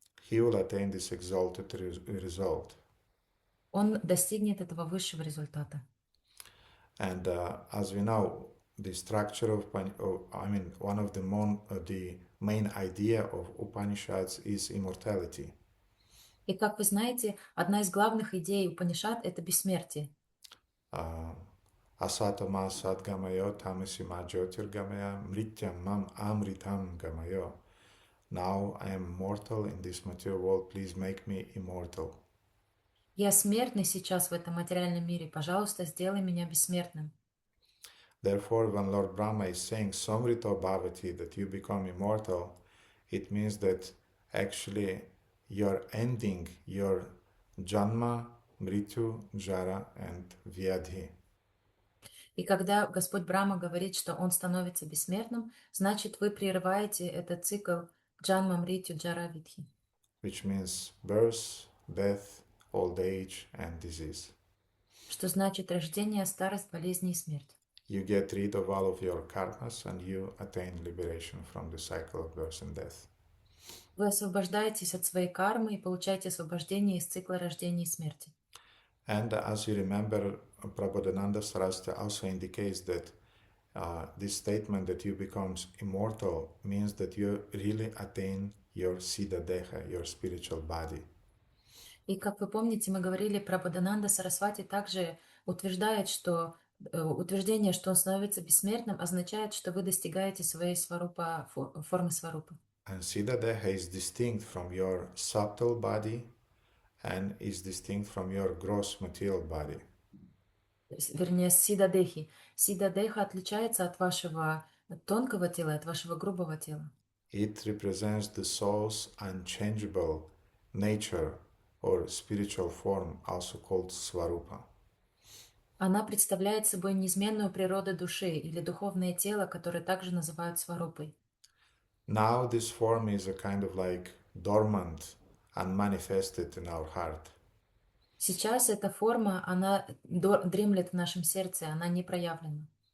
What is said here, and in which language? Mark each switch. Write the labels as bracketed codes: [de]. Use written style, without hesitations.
[en] He will attain this exalted result. [ru] Он достигнет этого высшего результата. [en] And as we know, the structure of one of the main idea of Upanishads is immortality. [ru] И как вы знаете, одна из главных идей Упанишад — это бессмертие. [sa] Asatama sadgamayo tamasima jyotirgamaya mrityam mam amritam gamayo. [en] Now I am mortal in this material world, please make me immortal. [ru] Я смертный сейчас в этом материальном мире, пожалуйста, сделай меня бессмертным. [en] Therefore, when Lord Brahma is saying [sa] Samrito Bhavati, [en] that you become immortal, it means that actually you're ending your Janma, Mrityu, Jara and Vyadhi. [ru] И когда Господь Брахма говорит, что Он становится бессмертным, значит, вы прерываете этот цикл Джанма, Мритью, Джара, Видхи. [en] Which means birth, death, old age and disease. [ru] Что значит рождение, старость, болезни и смерть. [en] You get rid of all of your karmas and you attain liberation from the cycle of birth and death. [ru] Вы освобождаетесь от своей кармы и получаете освобождение из цикла рождения и смерти. [en] And as you remember, Prabodhananda Saraswati also indicates that this statement that you become immortal means that you really attain your Siddha Deha, your spiritual body. [ru] И как вы помните, мы говорили про Бодхананда Сарасвати, также утверждает, что утверждение, что он становится бессмертным, означает, что вы достигаете своей сварупа, формы сварупы. [en] And Siddha Deha is distinct from your subtle body and is distinct from your gross material body. [ru] Вернее, Сида Дехи. Сида Деха отличается от вашего тонкого тела, от вашего грубого тела. [en] It represents the soul's unchangeable nature or spiritual form, also called Svarupa. [ru] Она представляет собой неизменную природу души или духовное тело, которое также называют сварупой. [en] Now this form is a kind of like dormant, unmanifested in our heart. [ru] Сейчас эта форма, она дремлет в нашем сердце, она не проявлена.